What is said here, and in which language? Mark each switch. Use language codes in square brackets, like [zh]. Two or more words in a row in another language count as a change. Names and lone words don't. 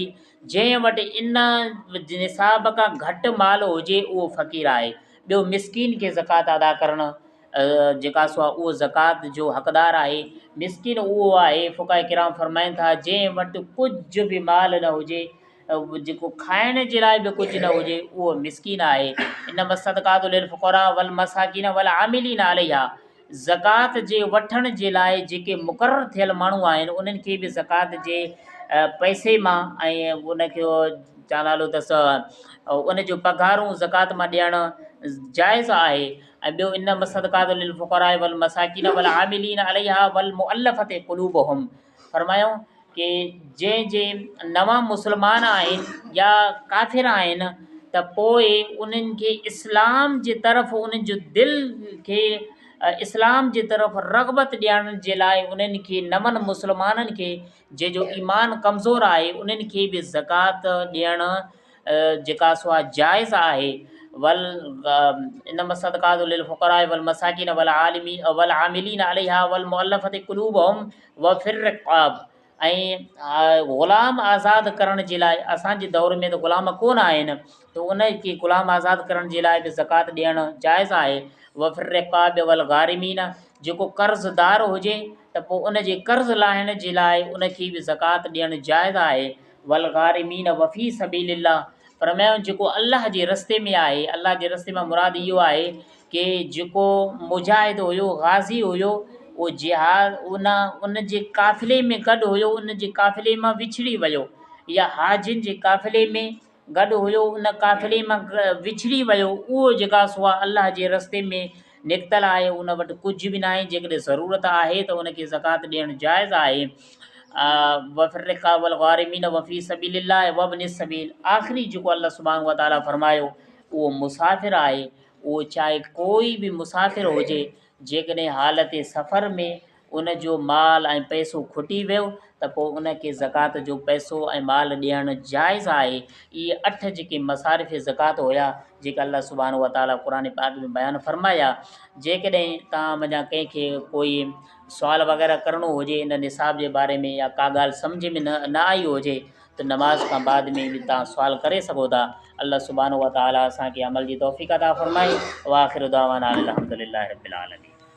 [sd] जंहिं वटि इन निसाब खां घटि माल हुजे उहो फ़क़ीर आहे। ॿियो मिसकीन खे ज़कात अदा करणु जेका सो आहे उहो ज़कात जो हक़दार आहे। मिसकिन उहो आहे, फ़ुक़हा किराम फरमाइनि था, जंहिं वटि कुझु बि माल न हुजे, जेको खाइण जे लाइ बि कुझु न हुजे, उहो मिसकिन आहे। [ar] إنما الصدقات للفقراء والمساكين والعاملين عليها. [sd] ज़कात जे वठण जे लाइ जेके मुक़ररु थियल माण्हू आहिनि, उन्हनि खे बि ज़कात जे पैसे मां ऐं उनखे छा नालो अथसि उन जो पघारूं ज़कात मां ॾियणु जाइज़ आहे। ऐं ॿियो [ar] إنما الصدقات للفقراء والمساكين والعاملين عليها والمؤلفة قلوبهم. [sd] फरमायूं कि जे नवां मुस्लमान आहिनि या काफ़िर आहिनि, त पोइ उन्हनि खे इस्लाम जे तरफ़ उन्हनि जो दिलि खे इस्लाम जे तरफ़ रग़बत ॾियण जे लाइ उन्हनि खे नवनि मुस्लमाननि खे जंहिंजो ईमान कमज़ोर आहे, उन्हनि खे बि ज़कात ॾियणु जेका सो आहे जाइज़ आहे। [ar] وإنما الصدقات للفقراء والمساكين والعاملين عليها والمؤلفة قلوبهم وفي الرقاب. [sd] ऐं ग़ुलाम आज़ादु करण जे लाइ, असांजे दौर में त ग़ुलाम कोन आहिनि, त उन खे ग़ुलाम आज़ादु करण जे लाइ बि ज़कात ॾियणु जाइज़ आहे। [ar] وفي الرقاب والغارمين, [sd] जेको कर्ज़दार हुजे त पोइ उन जे कर्ज़ लाहिण जे लाइ उन खे बि ज़कात ॾियणु जाइज़ आहे। [ar] والغارمين وفي سبيل الله. [sd] फरमायूं जेको अल्लाह जे रस्ते में आहे, अल्लाह जे रस्ते मां मुराद इहो आहे कि जेको मुजाहिद हुयो, गाज़ी हुयो, उहो जिहाद उन जे काफ़िले में गॾु हुयो, उन जे काफ़िले मां विछड़ी वियो, या हाजिन जे काफ़िले में गॾु हुयो, उन काफ़िले मां विछड़ी वियो, उहो जेका सो आहे अल्लाह जे रस्ते में निकितल आहे, उन वटि कुझु बि न आहे, जेकॾहिं ज़रूरत आहे त उनखे ज़कात ॾियणु जाइज़ आहे। [ar] وفي الرقاب والغارمين وفي سبيل الله وابن السبيل. [sd] आख़िरी जेको अल्लाह [ar] سبحانه وتعالى [sd] फरमायो उहो मुसाफ़िर आहे। उहो चाहे कोई बि मुसाफ़िर हुजे, जेकॾहिं हालत सफ़र में उन जो माल ऐं पैसो खुटी वियो, त पोइ उनखे ज़कात जो पैसो ऐं माल ॾियणु जाइज़ आहे। इहे 8 जेके मसारिफ़ ज़कात हुया, जेका अल्लाह [ar] سبحانه وتعالى [sd] क़ुरान पाक में बयानु फरमाया। जेकॾहिं तव्हां वञा कंहिंखे कोई सुवाल वग़ैरह करिणो हुजे इन निसाब जे बारे में, या का ॻाल्हि सम्झ में न आई हुजे, त नमाज़ खां बाद में बि तव्हां सुवाल करे सघो था। अल्लाह [ar] سبحانه وتعالى [sd] असांखे अमल जी तौफ़ीक़ अता फ़रमाए। [ar] وآخر دعوانا أن الحمد لله رب العالمين.